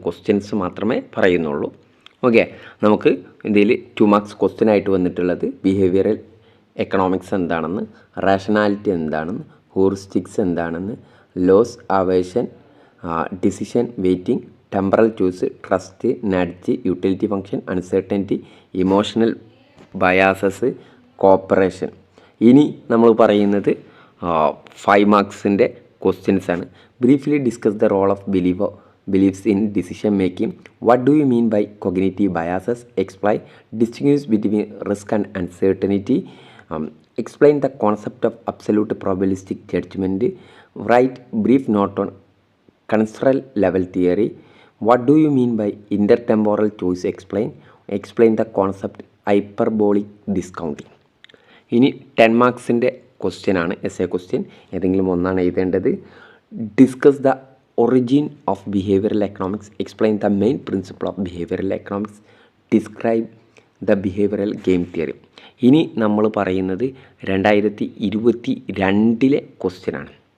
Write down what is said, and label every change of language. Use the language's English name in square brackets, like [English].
[Malayalam] Questions മാത്രമേ പറയുന്നുള്ളൂ. Okay, നമുക്ക് ഇതിൽ 2 മാർക്സ് ക്വസ്റ്റ്യൻ ആയിട്ട് വന്നിട്ടുള്ളത് ബിഹേവിയറൽ എക്കണോമിക്സ് എന്താണെന്ന്, റാഷണാലിറ്റി എന്താണെന്ന്, ഹ്യൂറിസ്റ്റിക്സ് എന്താണെന്ന്, loss, അവേഴ്ഷൻ, decision waiting, temporal choice, trust, nudge, utility function, uncertainty, emotional biases, corporation. ഇനി നമ്മൾ പറയുന്നത് 5 മാർക്സിൻ്റെ ക്വസ്റ്റ്യൻസ് ആണ്. [English] Briefly discuss the role of beliefs in decision making. What do you mean by cognitive biases? Explain distinguish between risk and uncertainty. Explain the concept of absolute probabilistic judgment. Write brief note on construal level theory. What do you mean by intertemporal choice? Explain the concept hyperbolic discounting. [Malayalam] ഇനി 10 മാർക്സിൻ്റെ question ആണ്, essay question. ഏതെങ്കിലും ഒന്നാണ് എഴുതേണ്ടത്. [English] Discuss the origin of behavioural economics. Explain the main principle of behavioural economics. Describe the behavioural game theory. [Malayalam] ഇനി നമ്മൾ പറയുന്നത് 2022 ക്വസ്റ്റ്യനാണ്.